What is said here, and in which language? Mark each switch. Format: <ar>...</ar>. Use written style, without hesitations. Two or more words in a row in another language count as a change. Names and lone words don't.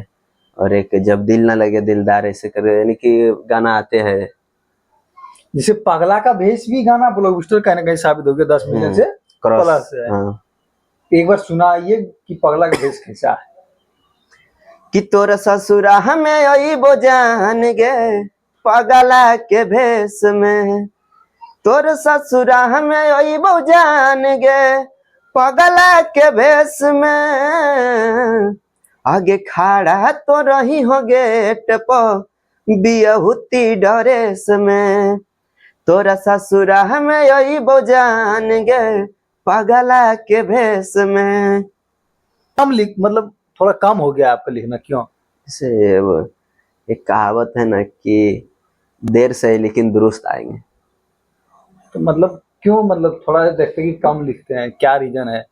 <hi>और एक जब दिल ना लगे दिलदार ऐसे करके, यानी कि गाना आते हैं। जैसे पगला का भेष भी गाना ब्लॉकबस्टर कहीं ना कहीं साबित हो गया 10 मिलियन से प्लस है। हाँ। एक बार सुनाइए कि पगला का भेष कैसा है।</hi> <anp>कि तोर ससुरा हमें अइबो जान गे पगला के भेष में, तोर ससुरा हमें अइबो जान गे पगला के भेष में। आगे खड़ा तो रही हो गेट पर बियहुती ड्रेस में, तोरा ससुरा हमें अइबो जान गे पगला के भेष में।</anp> <hi>कम लिख मतलब थोड़ा कम हो गया आपका लिखना, क्यों? जैसे वो एक कहावत है ना कि देर से लेकिन दुरुस्त आएंगे। तो मतलब क्यों, मतलब थोड़ा देखते कि कम लिखते हैं, क्या रीजन है?</hi>